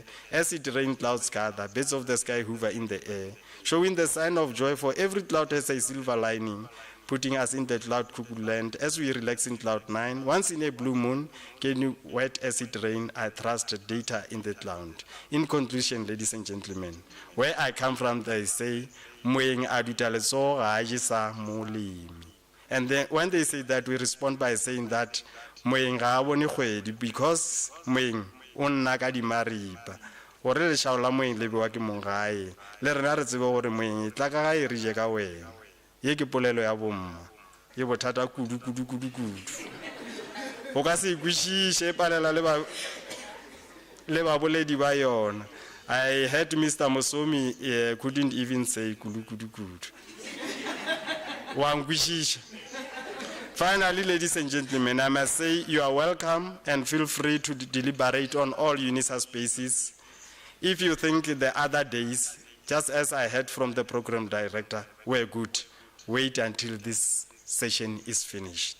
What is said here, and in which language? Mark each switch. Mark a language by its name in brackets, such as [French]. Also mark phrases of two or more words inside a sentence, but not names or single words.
[English] As it rain, clouds gather, birds of the sky hover in the air, showing the sign of joy, for every cloud has a silver lining, putting us in the cloud cuckoo land as we relax in cloud 9. Once in a blue moon, can you wet as it rain? I trust data in the cloud. In conclusion, ladies and gentlemen, where I come from, they say, [Northern Sotho] moeng a duta letsogo ga a je sa molemi. [English] And then when they say that, we respond by saying that [Northern Sotho] moeng ga a bone kgwedi, [English] because [Northern Sotho] moeng o nna ka dimaripa. Gore lešao la moeng le bewa ke mong gae, le rena re tsebe gore moeng e tla ka ga e re je ka wena. Ye ke polelo ya bomma, ye bothata kudu. O ka se ikwešiše palela le baboledi ba yona. [English] I heard Mr. Musomi couldn't even say kudu. [Northern Sotho] Wa nkwešiša. [English] Finally, ladies and gentlemen, I must say you are welcome and feel free to deliberate on all UNISA spaces. If you think the other days, just as I heard from the program director, were good, wait until this session is finished.